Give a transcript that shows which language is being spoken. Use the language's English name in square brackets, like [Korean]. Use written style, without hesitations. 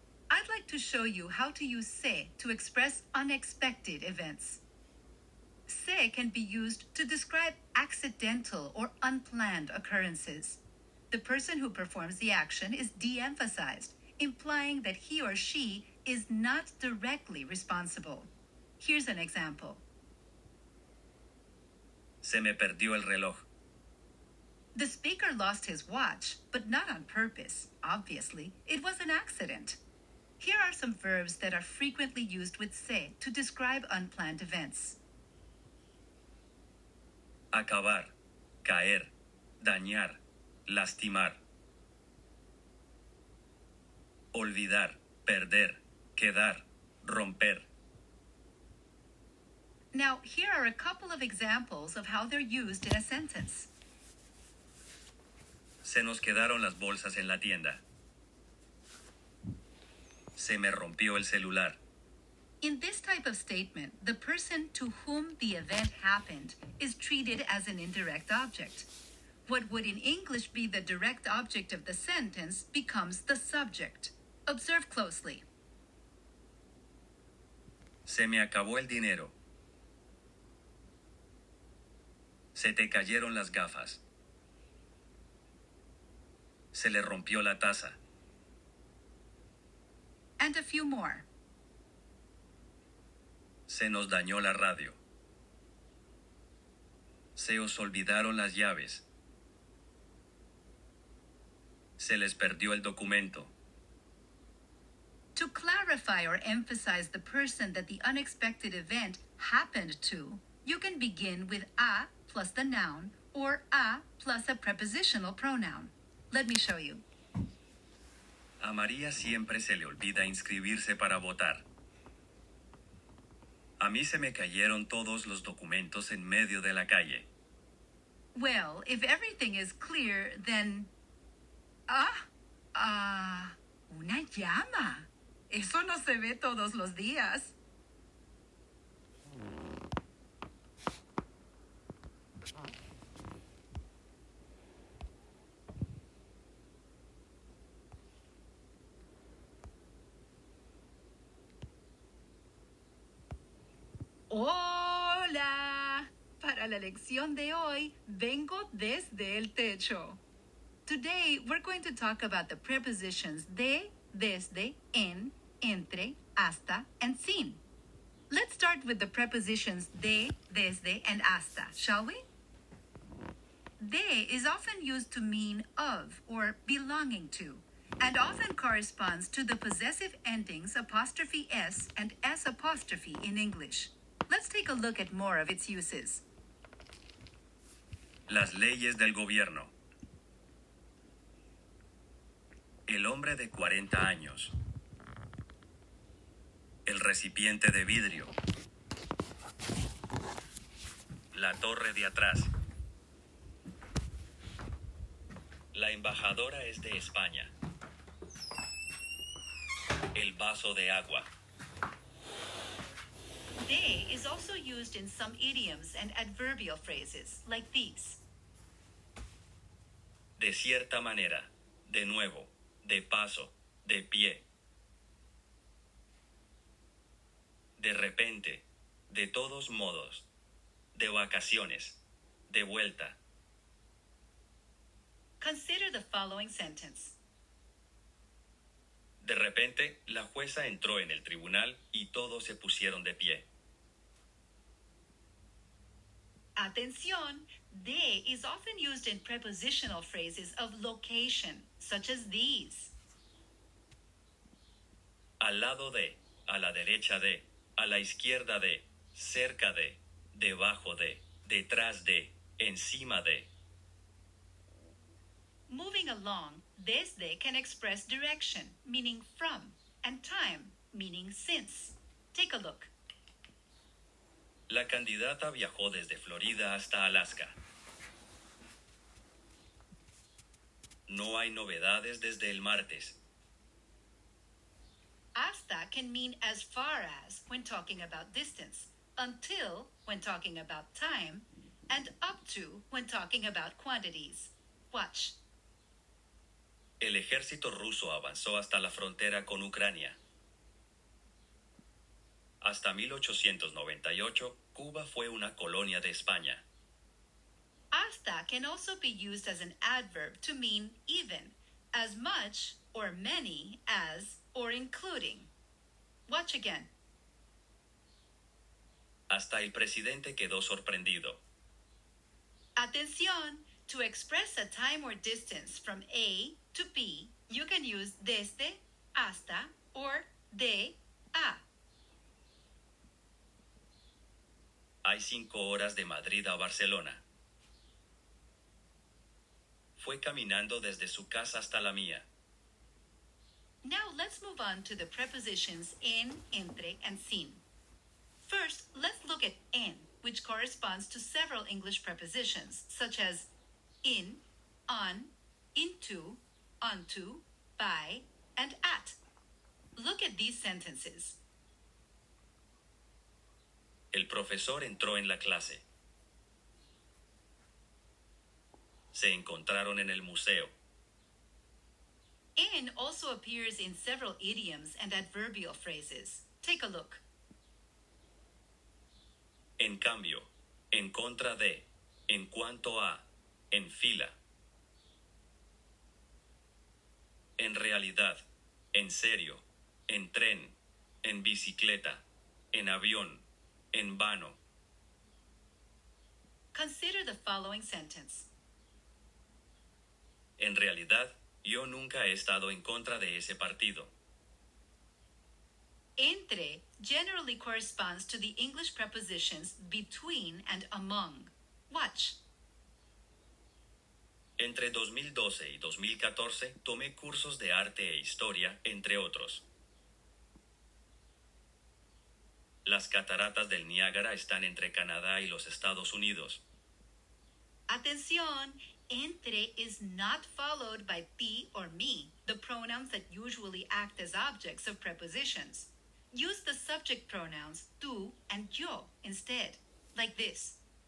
[English] I'd like to show you how to use se to express unexpected events. Se can be used to describe accidental or unplanned occurrences. The person who performs the action is de-emphasized, implying that he or she is not directly responsible. Here's an example. [Spanish] Se me perdió el reloj. [English] The speaker lost his watch, but not on purpose, obviously. It was an accident. Here are some verbs that are frequently used with se to describe unplanned events. [Spanish] Acabar, caer, dañar, lastimar. Olvidar, perder, quedar, romper. [English] Now, here are a couple of examples of how they're used in a sentence. [Spanish] Se nos quedaron las bolsas en la tienda. Se me rompió el celular. [English] In this type of statement, the person to whom the event happened is treated as an indirect object. What would in English be the direct object of the sentence becomes the subject. Observe closely. [Spanish] Se me acabó el dinero. Se te cayeron las gafas. Se le rompió la taza. [English] And a few more. [Spanish] Se nos dañó la radio. Se os olvidaron las llaves. Se les perdió el documento. [English] To clarify or emphasize the person that the unexpected event happened to, you can begin with a plus the noun or a plus a prepositional pronoun. Let me show you. [Spanish] A María siempre se le olvida inscribirse para votar. A mí se me cayeron todos los documentos en medio de la calle. [English] Well, if everything is clear, then... [Spanish] una llama. Eso no se ve todos los días. Hola. Para la lección de hoy, vengo desde el techo. [English] Today, we're going to talk about the prepositions de, desde, en, entre, hasta, and sin. Let's start with the prepositions de, desde, and hasta, shall we? De is often used to mean of or belonging to, and often corresponds to the possessive endings apostrophe s and s apostrophe in English. Let's take a look at more of its uses. [Spanish] Las leyes del gobierno. El hombre de 40 años. El recipiente de vidrio. La torre de atrás. La embajadora es de España. El vaso de agua. [English] De is also used in some idioms and adverbial phrases, like these. [Spanish] De cierta manera. De nuevo. De paso. De pie. De repente. De todos modos. De vacaciones. De vuelta. [English] Consider the following sentence. [Spanish] De repente, la jueza entró en el tribunal y todos se pusieron de pie. [English] Atención, de is often used in prepositional phrases of location, such as these. [Spanish] Al lado de, a la derecha de, a la izquierda de, cerca de, debajo de, detrás de, encima de. [English] Moving along, desde can express direction, meaning from, and time, meaning since. Take a look. [Spanish] La candidata viajó desde Florida hasta Alaska. No hay novedades desde el martes. [English] Hasta can mean as far as when talking about distance, until when talking about time, and up to when talking about quantities. Watch. [Spanish] El ejército ruso avanzó hasta la frontera con Ucrania. Hasta 1898, Cuba fue una colonia de España. [English] Hasta can also be used as an adverb to mean even, as much or many as, or including. Watch again. [Spanish] Hasta el presidente quedó sorprendido. [English] Atención! To express a time or distance from A to B, you can use desde, hasta, or de, a. [Spanish] Hay 5 horas de Madrid a Barcelona. Fue caminando desde su casa hasta la mía. [English] Now let's move on to the prepositions en, entre, and sin. First, let's look at en, which corresponds to several English prepositions, such as in, on, into, onto, by, and at. Look at these sentences. [Spanish] El profesor entró en la clase. Se encontraron en el museo. [English] En also appears in several idioms and adverbial phrases. Take a look. [Spanish] En cambio, en contra de, en cuanto a, en fila. En realidad, en serio, en tren, en bicicleta, en avión, en vano. [English] Consider the following sentence. [Spanish] En realidad, yo nunca he estado en contra de ese partido. [English] Entre generally corresponds to the English prepositions between and among. Watch. [Spanish] Entre 2012 y 2014 tomé cursos de arte e historia, entre otros. Las cataratas del Niágara están entre Canadá y los Estados Unidos. [English] Atención, entre is not followed by ti or me, the pronouns that usually act as objects of prepositions. Use the subject pronouns tú and yo instead, like this.